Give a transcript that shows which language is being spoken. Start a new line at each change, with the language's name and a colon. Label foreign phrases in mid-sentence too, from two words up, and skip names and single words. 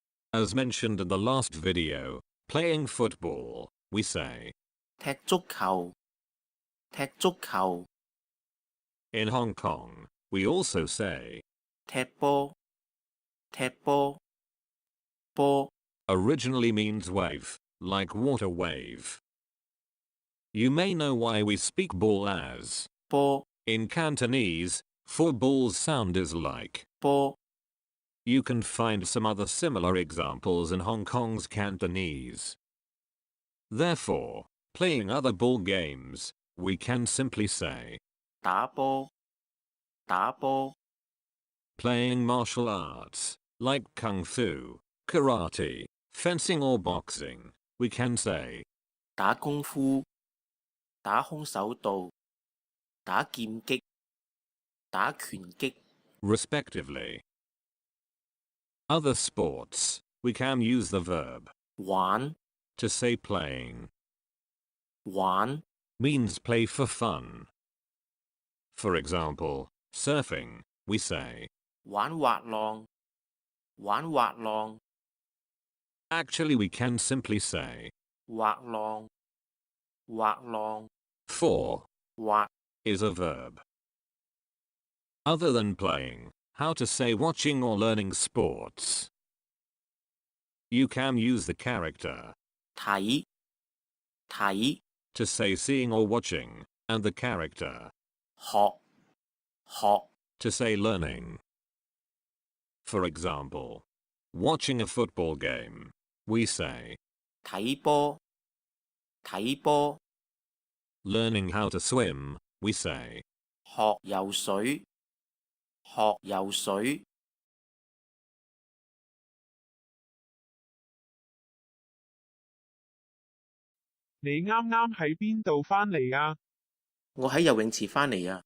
English: As mentioned in the last video, playing football, we say
Cantonese: 踢足球，踢足球，
English: in Hong Kong, we also say
Cantonese: 踢波，踢波，波，
English: originally means wave, like water wave. You may know why we speak ball as
Cantonese: 波，
English: in Cantonese, for ball's sound is like.
Cantonese: 波，
English: You can find some other similar examples in Hong Kong's Cantonese. Therefore, playing other ball games, we can simply say
Cantonese: 打波，打波，
English: playing martial arts, like kung fu, karate, fencing or boxing, we can say
Cantonese: 打功夫，打空手道，打劍擊，打拳擊，
English: respectively. Other sports, we can use the verb
Cantonese: 玩，
English: to say playing,
Cantonese: 玩，
English: means play for fun. For example, surfing, we say
Cantonese: 玩滑浪，玩滑浪，
English: actually we can simply say
Cantonese: 滑浪，滑浪，
English: for
Cantonese: 滑，
English: is a verb. Other than playing, how to say watching or learning sports? You can use the character
Cantonese: 睇，睇，
English: to say seeing or watching, and the character
Cantonese: 學，學，
English: to say learning. For example, watching a football game, we say
Cantonese: 睇波，睇波，
English: learning how to swim, we say
Cantonese: 學游水，學游水。你啱啱喺邊度返嚟啊？我喺游泳池返嚟啊！